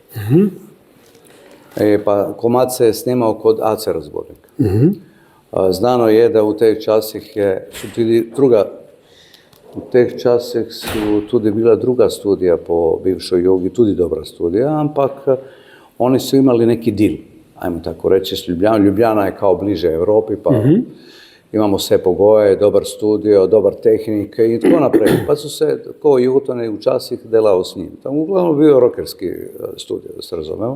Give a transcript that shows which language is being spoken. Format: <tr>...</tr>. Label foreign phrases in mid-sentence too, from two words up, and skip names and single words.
<hr>Pa komad se je snimao kod Ace Razbornika. Znano je da u teh časih su tudi bila druga studija po bivšoj Jogi, tudi dobra studija, ampak oni su imali neki dil, ajmo tako reći, s Ljubljanom. Ljubljana je kao bliže Evropi, pa imamo sve pogoje, dobar studio, dobar tehnik i tako naprej. Pa su se, ko Jugotone u časih delao s njim. Tamo uglavnom bio rokerski studio, da se razumemo.</hr>